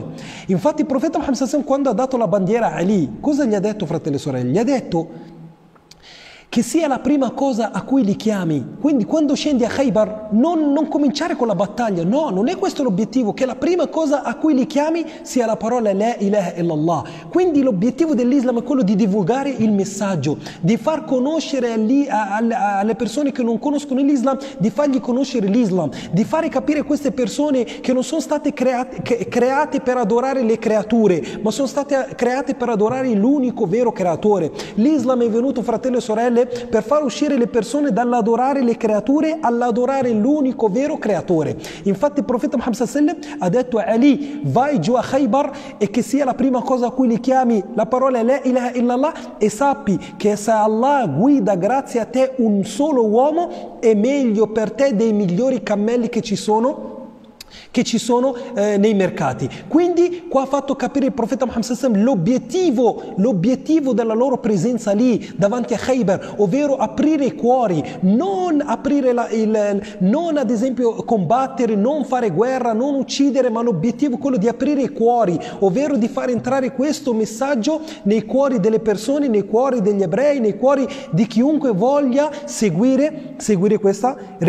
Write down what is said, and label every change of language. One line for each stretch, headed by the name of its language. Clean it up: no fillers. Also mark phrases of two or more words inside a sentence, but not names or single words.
Italian: Infatti il profeta Muhammad quando ha dato la bandiera a Ali, cosa gli ha detto, fratelli e sorelle? Gli ha detto che sia la prima cosa a cui li chiami. Quindi quando scendi a Khaybar non cominciare con la battaglia, no, non è questo l'obiettivo, che la prima cosa a cui li chiami sia la parola
Arabic: لا إله إلا الله.
Italian: Quindi l'obiettivo dell'Islam è quello di divulgare il messaggio, di far conoscere alle persone che non conoscono l'Islam, di fargli conoscere l'Islam, di fare capire a queste persone che non sono state create per adorare le creature, ma sono state create per adorare l'unico vero creatore. L'Islam è venuto, fratelli e sorelle, per far uscire le persone dall'adorare le creature all'adorare l'unico vero creatore. Infatti il profeta Muhammad
Arabic: صلى الله عليه وسلم
Italian: ha detto a Ali: vai giù a Khaybar e che sia la prima cosa a cui li chiami la parola
Arabic: لا إله إلا الله,
Italian: e sappi che se Allah guida grazie a te un solo uomo è meglio per te dei migliori cammelli che ci sono nei mercati. Quindi qua ha fatto capire il profeta Muhammad
Arabic: صلى الله عليه وسلم
Italian: l'obiettivo della loro presenza lì davanti a Khaybar, ovvero aprire i cuori, non ad esempio combattere, non fare guerra, non uccidere, ma l'obiettivo è quello di aprire i cuori, ovvero di far entrare questo messaggio nei cuori delle persone, nei cuori degli ebrei, nei cuori di chiunque voglia seguire questa religione.